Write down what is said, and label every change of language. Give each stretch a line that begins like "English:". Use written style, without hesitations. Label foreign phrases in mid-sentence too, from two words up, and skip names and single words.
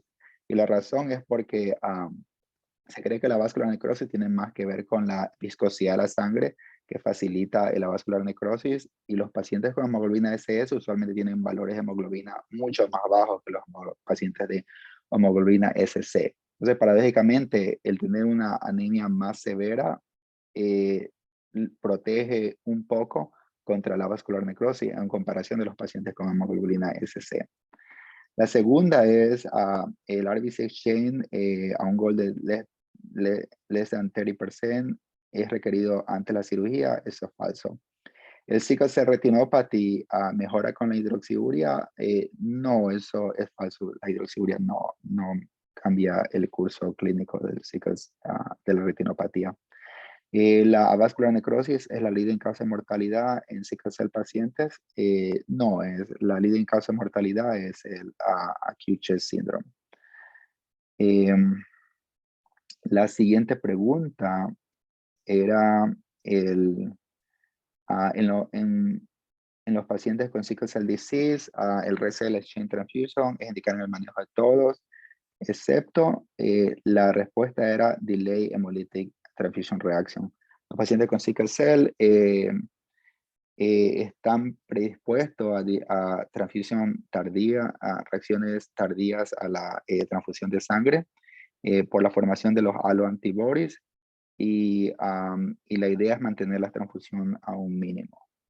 Spanish: Y la razón es porque se cree que la
English: avascular necrosis
Spanish: tiene más que ver con la viscosidad de la sangre, que facilita la
English: avascular necrosis,
Spanish: y los pacientes con hemoglobina SS usualmente tienen valores de hemoglobina mucho más bajos que los pacientes de hemoglobina SC. Entonces, paradójicamente, el tener una anemia más severa protege un poco contra la
English: vascular necrosis
Spanish: en comparación de los pacientes con hemoglobina SC. La segunda es el
English: RBC exchange
Spanish: a un goal de
English: less than
Spanish: 30% es requerido antes de la cirugía. Eso es falso. El
English: sickle cell retinopathy
Spanish: mejora con la hidroxiuria. No, eso es falso. La hidroxiuria no cambia el curso clínico del sickle, de la retinopatía. La
English: avascular necrosis
Spanish: es la leading causa de mortalidad en
English: sickle cell
Spanish: pacientes. No, la leading causa de mortalidad es el
English: acute chest syndrome.
Spanish: La siguiente pregunta era en los pacientes con
English: sickle cell disease,
Spanish: el
English: RCL exchange transfusion
Spanish: es indicar en el manejo de todos, excepto la respuesta era
English: delay hemolytic transfusion reaction.
Spanish: Los pacientes con
English: sickle cell
Spanish: están predispuestos a transfusión tardía, a reacciones tardías a la transfusión de sangre por la formación de los alloantibodies y la idea es mantener la transfusión a un mínimo.